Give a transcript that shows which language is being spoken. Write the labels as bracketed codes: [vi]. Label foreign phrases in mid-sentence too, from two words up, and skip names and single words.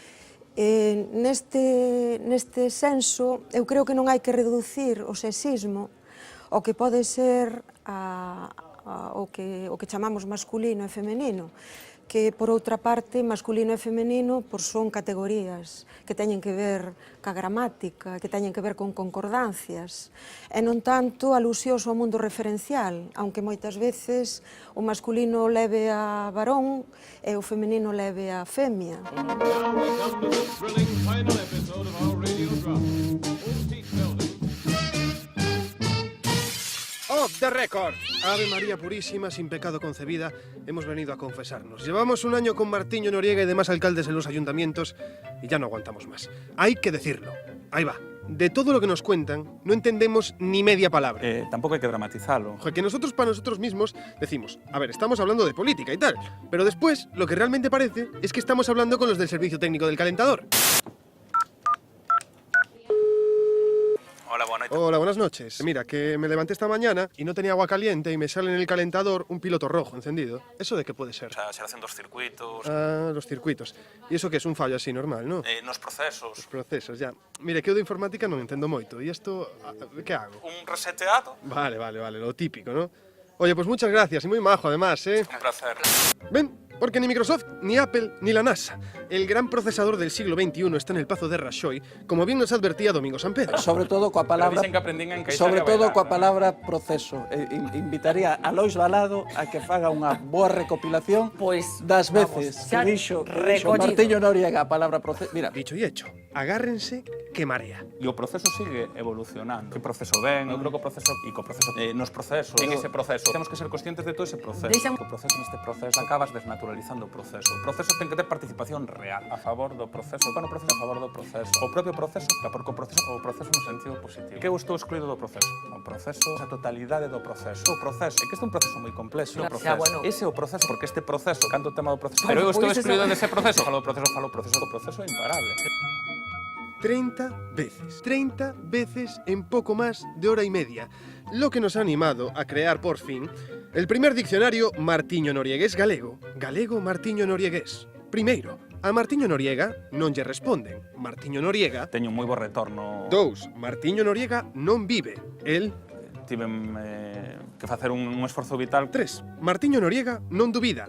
[gl] Neste senso, eu creo que non hai que reducir o sexismo ao que pode ser o que chamamos masculino e femenino, que, por outra parte, masculino e femenino son categorías que teñen que ver ca gramática, que teñen que ver con concordancias, e non tanto alusións ao mundo referencial, aunque moitas veces o masculino leve a varón e o femenino leve a femia. [en] ¡Off the record! [es] Ave María Purísima, sin pecado concebida, hemos venido a confesarnos. Llevamos un año con Martiño Noriega y demás alcaldes en los ayuntamientos y ya no aguantamos más. Hay que decirlo. Ahí va. De todo lo que nos cuentan, no entendemos ni media palabra. Tampoco hay que dramatizarlo. Que nosotros para nosotros mismos decimos, a ver, estamos hablando de política y tal, pero después lo que realmente parece es que estamos hablando con los del servicio técnico del calentador. Hola, buenas noches. Hola, buenas noches. Mira, que me levanté esta mañana y no tenía agua caliente y me sale en el calentador un piloto rojo encendido. ¿Eso de qué puede ser? O sea, se hacen dos circuitos. Ah, los circuitos. ¿Y eso que es un fallo así normal, no? [gl] Nos procesos. Os procesos, ya. Mire, que eu de informática non entendo moito. E isto, [es] que hago? Un reseteado. Vale, lo típico, ¿no? Oye, pues muchas gracias y muy majo además, ¿eh? Un placer. Ven, Porque ni Microsoft, ni Apple, ni la NASA. El gran procesador del siglo XXI está en el Pazo de Raxoi, como bien nos advertía Domingo Sampedro. [gl] Sobre todo coa palabra proceso. Invitaría a Lois Balado a que faga unha boa recopilación das veces que dixo Martiño Noriega a palabra proceso. [es] Mira, dicho y hecho, agárrense que marea. [gl] E o proceso sigue evolucionando. Que proceso ven? Eu creo que o proceso nos procesos, en ese proceso. Temos que ser conscientes de todo ese proceso. O proceso neste proceso acabas desnaturalizando o proceso. O proceso ten que ter participación real a favor do proceso. Con o proceso a favor do proceso. O propio proceso, porque o proceso no sentido positivo. Que eu estou excluído do proceso? O proceso, a totalidade do proceso. O proceso, é que este é un proceso moi complexo. O proceso. Ese é o proceso, porque este proceso, canto o tema do proceso. Pero eu estou excluído dese proceso. Falo do proceso, o proceso é imparable. [es] 30 veces en poco más de hora y media, lo que nos ha animado a crear por fin el primer diccionario Martiño Noriegués galego, galego Martiño Noriegués. [gl] Primeiro, a Martiño Noriega non lle responden. Martiño Noriega... Teño un moi bo retorno. 2. Martiño Noriega non vive. El... Tiven que facer un esforzo vital. 3. Martiño Noriega non dubida.